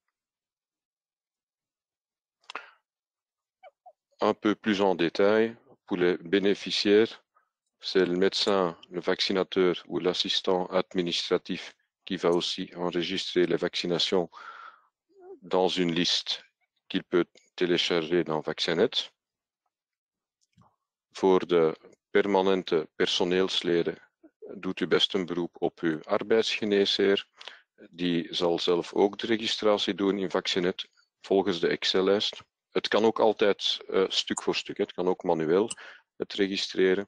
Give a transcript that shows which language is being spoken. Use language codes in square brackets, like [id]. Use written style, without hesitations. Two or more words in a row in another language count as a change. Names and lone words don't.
[fr] Un peu plus en détail, pour les bénéficiaires, c'est le médecin, le vaccinateur ou l'assistant administratif qui va aussi enregistrer les vaccinations dans une liste qu'il peut télécharger dans Vaccinet. [nl] Voor de permanente personeelsleden doet u best een beroep op uw arbeidsgeneesheer. Die zal zelf ook de registratie doen in Vaccinet volgens de Excel-lijst. Het kan ook altijd stuk voor stuk, het kan ook manueel het registreren.